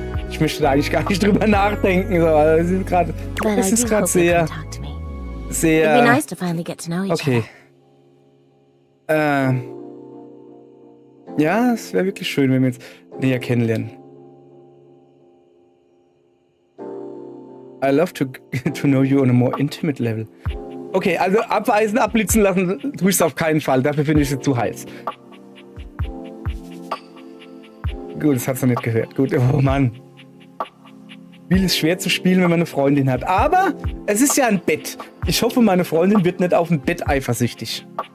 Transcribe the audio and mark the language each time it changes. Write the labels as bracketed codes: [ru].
[de] Ich möchte da eigentlich gar nicht drüber nachdenken. So. Also es ist gerade sehr... Okay. Ja, es wäre wirklich schön, wenn wir jetzt näher kennenlernen. [en] I love to know you on a more intimate level. [de] Okay, also abweisen, abblitzen lassen, tue ich es auf keinen Fall. Dafür finde ich es zu heiß. Gut, das hat sie nicht gehört. Gut, oh Mann. Spiel ist schwer zu spielen, wenn man eine Freundin hat. Aber es ist ja ein Bett. Ich hoffe, meine Freundin wird nicht auf ein Bett eifersüchtig.